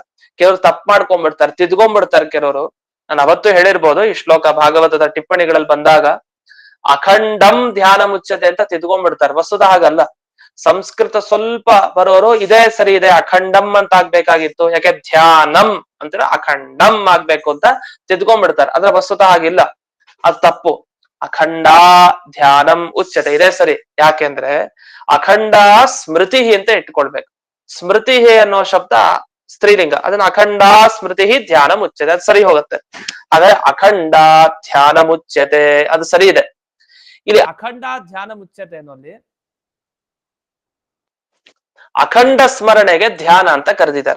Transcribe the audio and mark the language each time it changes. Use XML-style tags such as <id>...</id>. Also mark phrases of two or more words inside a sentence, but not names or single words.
<kn>ಕೆಲವರು ತಪ್ಪು ಮಾಡ್ಕೊಂಡ್ಬಿಡ್ತಾರೆ, ತಿದ್ಕೊಂಡ್ಬಿಡ್ತಾರೆ ಕೆಲವರು. ನಾನು ಅವತ್ತು ಹೇಳಿರ್ಬೋದು, ಈ ಶ್ಲೋಕ ಭಾಗವತದ ಟಿಪ್ಪಣಿಗಳಲ್ಲಿ ಬಂದಾಗ</kn> <sa>ಅಖಂಡಂ ಧ್ಯಾನ ಮುಚ್ಯತೆ</sa> <kn>ಅಂತ ತಿದ್ಕೊಂಡ್ಬಿಡ್ತಾರೆ. ವಸ್ತುತಃ ಹಾಗಲ್ಲ, ಸಂಸ್ಕೃತ ಸ್ವಲ್ಪ ಬರೋರು ಇದೇ ಸರಿ ಇದೆ, ಅಖಂಡಂ ಅಂತ ಆಗ್ಬೇಕಾಗಿತ್ತು, ಯಾಕೆ ಧ್ಯಾನಂ ಅಂತ ಅಖಂಡಂ ಆಗ್ಬೇಕು ಅಂತ ತಿದ್ಕೊಂಡ್ಬಿಡ್ತಾರೆ. ಅದ್ರ ವಸ್ತುತಃ ಹಾಗಿಲ್ಲ, ಅದು ತಪ್ಪು.</kn> <sa>ಅಖಂಡ ಧ್ಯಾನಂ ಉಚ್ಯತೆ</sa> <kn>ಇದೇ ಸರಿ. ಯಾಕೆಂದ್ರೆ ಅಖಂಡ ಸ್ಮೃತಿ ಅಂತ ಇಟ್ಕೊಳ್ಬೇಕು. ಸ್ಮೃತಿ ಅನ್ನೋ ಶಬ್ದ ಸ್ತ್ರೀಲಿಂಗ, ಅದನ್ನ</kn> <sa>ಅಖಂಡ ಸ್ಮೃತಿ ಧ್ಯಾನ ಮುಚ್ಯತೆ,</sa> <kn>ಅದು ಸರಿ ಹೋಗುತ್ತೆ. ಆದ್ರೆ</kn> <sa>ಅಖಂಡ ಧ್ಯಾನ ಮುಚ್ಯತೆ</sa> <kn>ಅದು ಸರಿ ಇದೆ. ಇಲ್ಲಿ</kn> <sa>ಅಖಂಡ ಧ್ಯಾನ ಮುಚ್ಯತೆ</sa> <kn>ಅನ್ನೋಲ್ಲಿ ಅಖಂಡ ಸ್ಮರಣೆಗೆ ಧ್ಯಾನ ಅಂತ ಕರೆದಿದ್ದಾರೆ.</kn>